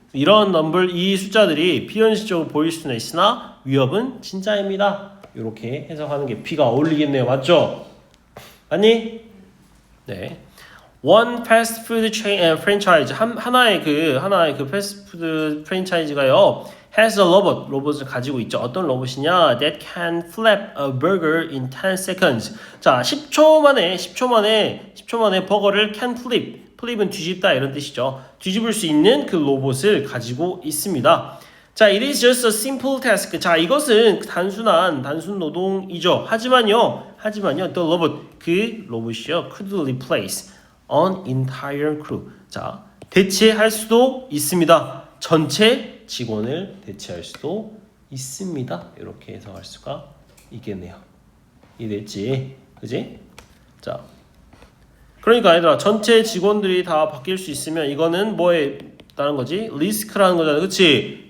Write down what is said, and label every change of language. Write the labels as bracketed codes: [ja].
[ko] 이런 이 숫자들이 비현실적으로 보일 수는 있으나 위협은 진짜입니다. 이렇게 해석하는 게 B가 어울리겠네요. 맞죠? 맞니? 네. [en] One fast food chain franchise [ko] 하나의 그 패스트푸드 프랜차이즈가요 [en] has a [ko] 로봇을 가지고 있죠. 어떤 로봇이냐? [en] That can flip a burger in 10 seconds. [ko] 자, 10초 만에 버거를 [en] can flip. [ko] flip은 뒤집다 이런 뜻이죠. 뒤집을 수 있는 그 로봇을 가지고 있습니다. [en] 자, it is just a simple task. [ko] 자, 이것은 단순 노동이죠. 하지만요, [en] the robot, [ko] 그 로봇이요, [en] could replace an entire crew. [ko] 자, 대체할 수도 있습니다. 전체 직원을 대체할 수도 있습니다. 이렇게 해석할 수가 있겠네요. 이해됐지? 그지? 자, 그러니까 얘들아, 전체 직원들이 다 바뀔 수 있으면 이거는 뭐에 따른 거지? 리스크라는 거잖아. 그치?